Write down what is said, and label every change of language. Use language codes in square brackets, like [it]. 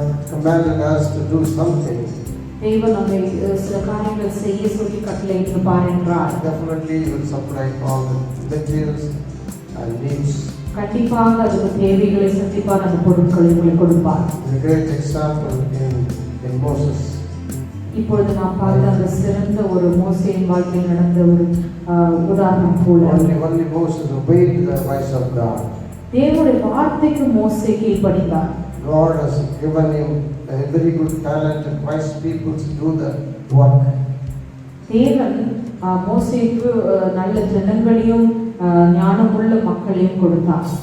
[en] commanded us to do something. [ta] தேவன் நம்மை சில காரியங்கள் செய்ய சொல்லி கட்டளையிட்டிருப்பார் என்றால் [en] definitely will supply all the materials and needs. [ta] கண்டிப்பாக அதுக்கு தேவைகளை சந்திப்பார், அந்த பொருட்களை உங்களுக்கு கொடுப்பார். [en] A great example in Moses. [ta] இப்பொழுது நாம் பார்த்த அந்த சிறந்த ஒரு மோசேயின் வாழ்க்கையில் நடந்த ஒரு உதாரணம் போல [en] only Moses obeyed the voice of God. [ta] தேவனுடைய வார்த்தைக்கு மோசே கீழ்ப்படிந்தார். [en] God has given him a very good talent and wise people to do the work. [ta] தேவன் மோசேக்கு நல்ல ஜனங்களையும் ஞானமுள்ள மக்களையும் கொடுத்தார்.